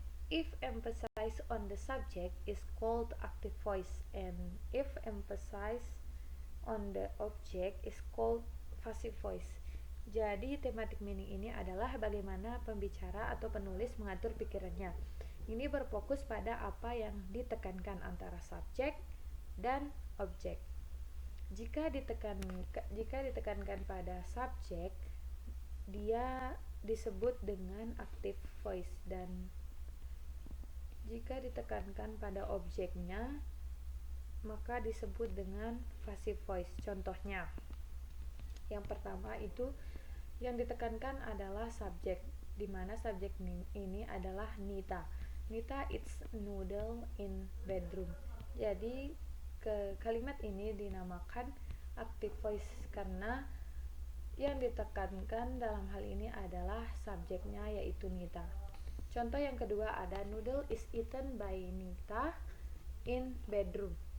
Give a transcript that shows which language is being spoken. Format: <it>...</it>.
<en>If emphasis on the subject is called active voice, and if emphasis on the object is called passive voice.</en> <id>Jadi thematic meaning ini adalah bagaimana pembicara atau penulis mengatur pikirannya. Ini berfokus pada apa yang ditekankan antara subjek dan objek. Jika ditekankan pada subjek, dia disebut dengan active voice, dan jika ditekankan pada objeknya, maka disebut dengan passive voice. Contohnya, yang pertama itu yang ditekankan adalah subjek, di mana subjek ini adalah Nita.</id> <en>Nita eats noodle in bedroom.</en> <id>Jadi kalimat ini dinamakan active voice karena yang ditekankan dalam hal ini adalah subjeknya, yaitu Nita. Contoh yang kedua ada</id> <en>noodle is eaten by Nita in bedroom.</en>